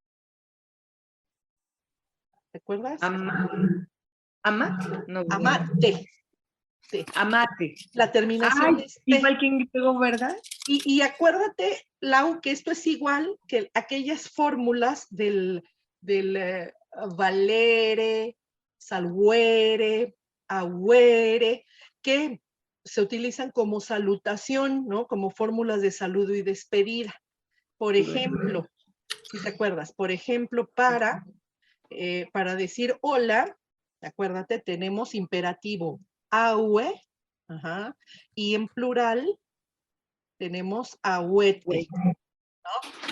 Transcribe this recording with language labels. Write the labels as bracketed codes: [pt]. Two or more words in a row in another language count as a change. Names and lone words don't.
[es] ¿Te acuerdas? Amate. No, amate. Sí. Amate. La terminación Ay, es T. igual que en griego, ¿verdad? Y acuérdate, Lau, que esto es igual que aquellas fórmulas del [la] valere, salvuere, agüere, [es] que se utilizan como salutación, ¿no? Como fórmulas de saludo y despedida. Por ejemplo, si te acuerdas, por ejemplo, para decir hola, acuérdate, tenemos imperativo aue, y en plural tenemos ahuete, ¿no?